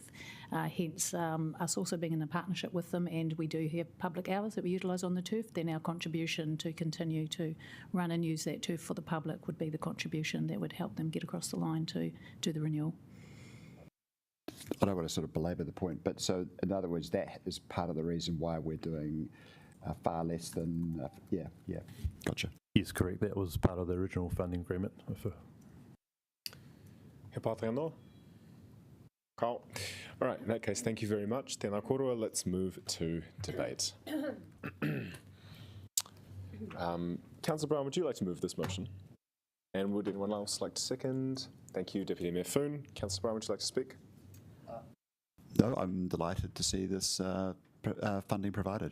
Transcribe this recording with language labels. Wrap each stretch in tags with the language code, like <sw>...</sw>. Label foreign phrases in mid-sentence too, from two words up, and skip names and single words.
<en>Hence, us also being in a partnership with them, and we do have public hours that we utilise on the turf, then our contribution to continue to run and use that turf for the public would be the contribution that would help them get across the line to do the renewal. I don't want to sort of belabor the point, but so in other words, that is part of the reason why we're doing far less than, yeah, gotcha. Yes, correct. That was part of the original funding agreement.</en> <mi>He pātai anō?</mi> <en>All right, in that case, thank you very much.</en> <mi>Tēnā korua,</mi> <en>let's move to debate. Councillor Brown, would you like to move this motion? And would anyone else like to second? Thank you, Deputy Mayor Foon. Councillor Brown, would you like to speak? No, I'm delighted to see this funding provided.</en>